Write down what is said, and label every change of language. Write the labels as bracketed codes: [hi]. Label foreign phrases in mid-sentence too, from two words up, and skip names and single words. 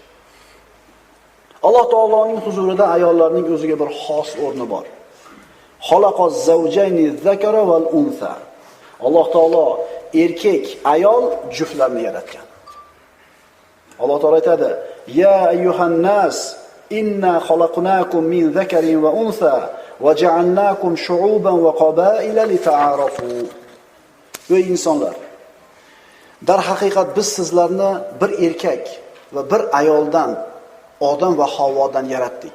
[uz] Alloh taoloning huzurida ayollarning o'ziga bir xos o'rni bor. [ar] خلق الزوجين الذكر والأنثى. [uz] Alloh taolo erkak, ayol juftlarni yaratgan. Alloh taolo aytadi: [ar] "يا أيها الناس، إنا خلقناكم من ذكر وأنثى وجعلناكم شعوبا وقبائل لتعارفوا." [uz] Ey insonlar, dar haqiqat biz sizlarni bir erkak va bir ayoldan, Odam va Havvodan yaratdik.